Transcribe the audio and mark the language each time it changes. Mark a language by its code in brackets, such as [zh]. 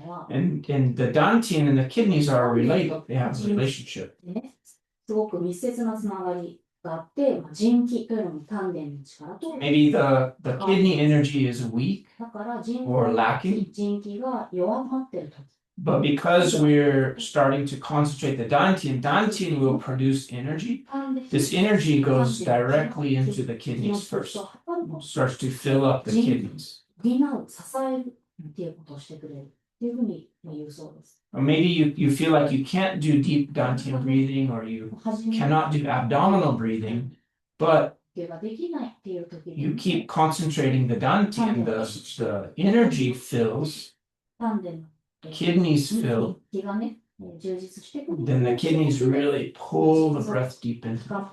[en] And the Dantian and the kidneys are related. They have a relationship. [ja] すごく密接なつながりがあって、腎気というのも丹田の力と。 [en] Maybe the kidney energy is weak [ja] だから腎 [en] or lacking. [ja] 気が弱まってると。 [en] But because we're starting to concentrate the Dantian, Dantian will produce energy. This energy goes directly into the kidneys first. Starts to fill up the kidneys. [ja] 補う、支えるっていうことをしてくれるっていうふうに言うそうです。 [en] Or maybe you feel like you can't do deep Dantian breathing or you cannot do abdominal breathing, but you keep concentrating the Dantian, the energy fills, kidneys fill, then the kidneys really pull the breath deep into.